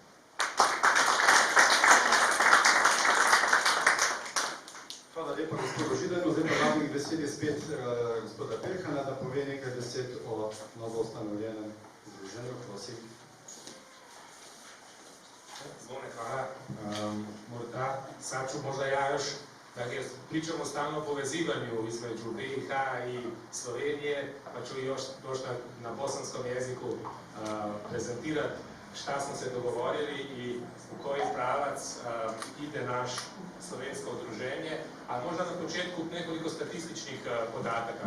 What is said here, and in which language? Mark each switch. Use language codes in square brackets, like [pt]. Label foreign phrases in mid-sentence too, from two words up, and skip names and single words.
[sl] Hvala lepa gospodu Židanu. Zdaj pa dam k besedi spet gospoda Perhana, da pove nekaj besed o novo ustanovljenem združenju. Prosim. Zvone, hvala. Morda, Saču, [bs] možda ja još, dakle, pričamo stalno o povezivanju između BiH i Slovenije, pa ću još na bosanskom jeziku prezentirati šta smo se dogovorili i u koji pravac ide naš slovensko udruženje, a možda na početku nekoliko statističnih podataka.